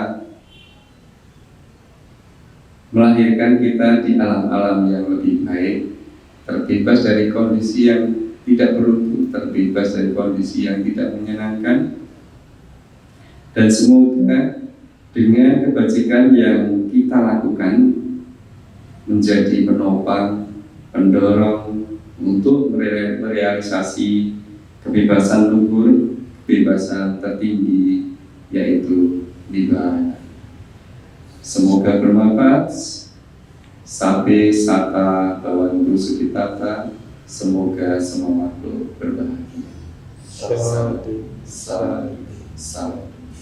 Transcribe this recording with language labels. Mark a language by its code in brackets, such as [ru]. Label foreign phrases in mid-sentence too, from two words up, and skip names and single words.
[id] melahirkan kita di alam-alam yang lebih baik, terbebas dari kondisi yang tidak beruntung, terbebas dari kondisi yang tidak menyenangkan, dan semoga dengan kebajikan yang kita lakukan menjadi penopang, pendorong untuk merealisasi kebebasan luhur, kebebasan tertinggi, yaitu nibbana. Semoga bermanfaat. [pi] Sabe sata bawantu sukitata. [id] Semoga semua makhluk berbahagia. Salam.